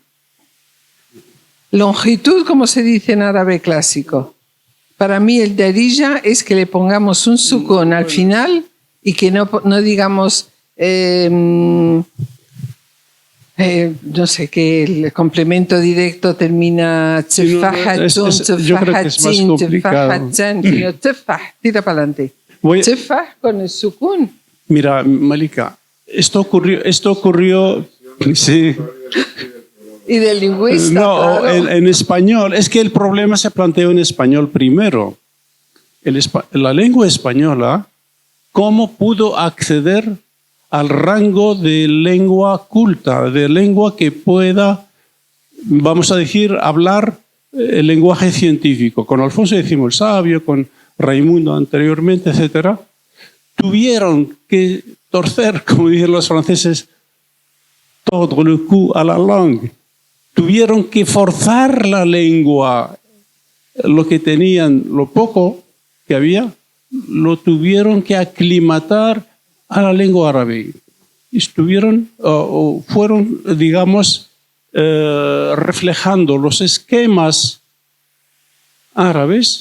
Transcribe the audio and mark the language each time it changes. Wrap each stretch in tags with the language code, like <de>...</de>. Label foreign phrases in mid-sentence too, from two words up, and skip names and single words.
<es>Longitud, como se dice en árabe clásico. Para mí, el darija es que le pongamos un sukun al final y que no digamos, no sé, que el complemento directo termina tefajatun, tefajatin, tefajatan, sino tefaj, tira para adelante. Tefaj con el sukun. Mira, Malika, esto ocurrió sí. Y del lingüista, no, claro. en español. Es que el problema se planteó en español primero. La lengua española, ¿cómo pudo acceder al rango de lengua culta, de lengua que pueda, vamos a decir, hablar el lenguaje científico? Con Alfonso X el Sabio, con Raimundo anteriormente, etc. Tuvieron que torcer, como dicen los franceses, todo</es> <fr>le cou à la langue.</fr> <es>Tuvieron que forzar la lengua, lo que tenían, lo poco que había, lo tuvieron que aclimatar a la lengua árabe. Estuvieron, o fueron, digamos, reflejando los esquemas árabes.</es>